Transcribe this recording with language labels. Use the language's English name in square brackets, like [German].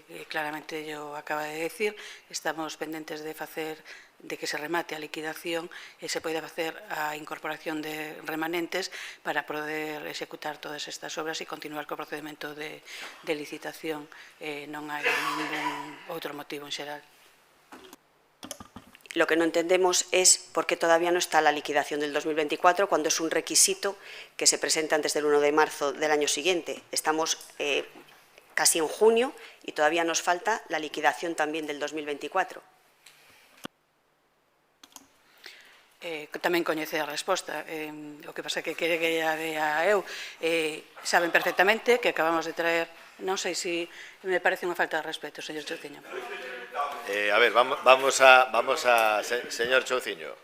[Spanish] Claramente yo acaba de decir, [Galician] estamos pendentes de que se remate a liquidación e se poida facer a incorporación de remanentes para poder executar todas estas obras e continuar co procedimento de licitación. Non hai ningún outro motivo en xeral. [Spanish] Lo que no entendemos es por qué todavía no está la liquidación del 2024 cuando es un requisito que se presenta antes del 1 de marzo del año siguiente. Estamos casi en junio y todavía nos falta la liquidación también del 2024. [Galician] Tamén coñece a resposta. O que pasa que quere que a dea eu. Saben perfectamente que acabamos de traer, non sei se me parece unha falta de respeto, señor Chouciño. A ver, vamos a señor Chouciño.